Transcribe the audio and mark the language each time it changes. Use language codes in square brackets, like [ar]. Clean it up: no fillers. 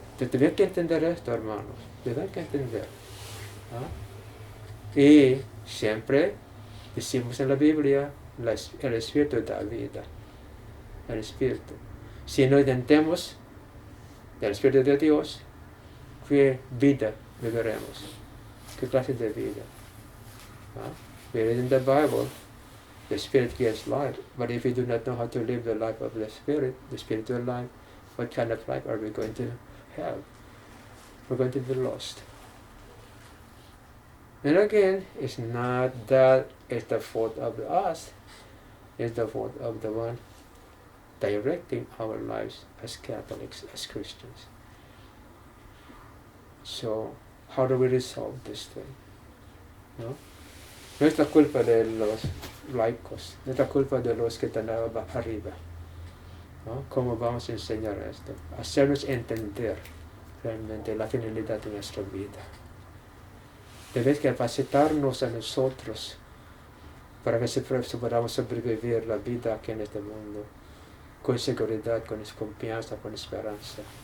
[es] Tienen que entender esto, hermanos, tienen que entender. ¿Ah? Y siempre decimos en la Biblia, el Espíritu da vida, el Espíritu. Si no intentemos del Espíritu de Dios, ¿qué vida viviremos? ¿Qué clase de vida? [en] We read in the Bible, the Spirit gives life, but if we do not know how to live the life of the spiritual life, what kind of life are we going to have? We're going to be lost. And again, it's not that it's the fault of us, it's the fault of the one directing our lives as Catholics, as Christians. So, how do we resolve this thing? [es] ¿No? No es la culpa de los laicos, no es la culpa de los que están arriba. ¿No? ¿Cómo vamos a enseñar esto? Hacernos entender realmente la finalidad de nuestra vida. Debemos capacitarnos a nosotros para que podamos sobrevivir la vida aquí en este mundo con seguridad, con confianza, con esperanza.